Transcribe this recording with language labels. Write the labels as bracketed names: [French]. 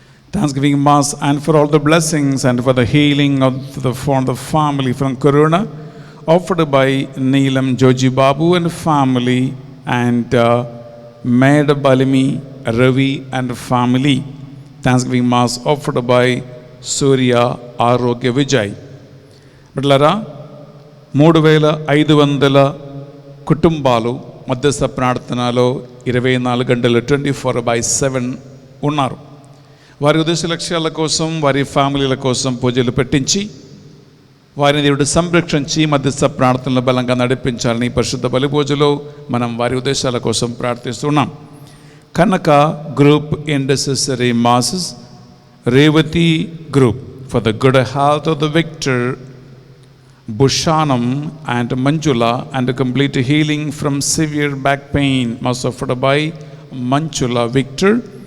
[English] Thanksgiving Mass and for all the blessings and for the healing of the family from Corona, offered by Neelam Joji Babu and family, and Maid Balimi Ravi and family. Thanksgiving Mass offered by Surya Arogya Vijay. [Telugu] బిడ్డలారా 3500 కుటుంబాలు మధ్యస్థ ప్రార్థనలో 24 గంటలు 24/7 ఉన్నారు. వారి ఉద్దేశ లక్ష్యాల కోసం, వారి ఫ్యామిలీల కోసం పూజలు పెట్టించి వారిని దేవుడు సంరక్షించి మధ్యస్థ ప్రార్థనలు బలంగా నడిపించాలని పరిశుద్ధ బలి పూజలో మనం వారి ఉద్దేశాల కోసం ప్రార్థిస్తున్నాం. [English] Kanaka group intercessory masses, Revathi group for the good health of the Victor Bushanam and Manjula and a complete healing from severe back pain was offered by Manjula Victor,